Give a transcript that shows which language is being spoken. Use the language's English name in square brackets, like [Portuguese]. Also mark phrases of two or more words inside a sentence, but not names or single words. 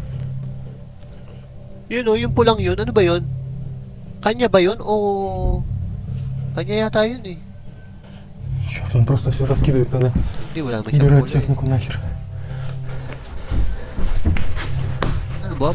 [Filipino] Yun o, yung pulang yun. Ano ba yun? Kanya ba yun o... Kanya yata yun eh. [Russian] Черт, он просто все раскидывает, надо [Filipino] Hindi, wala naman siyang [Russian] убирать [Filipino] pula eh. [Russian] технику нахер. [Filipino] Ano ba?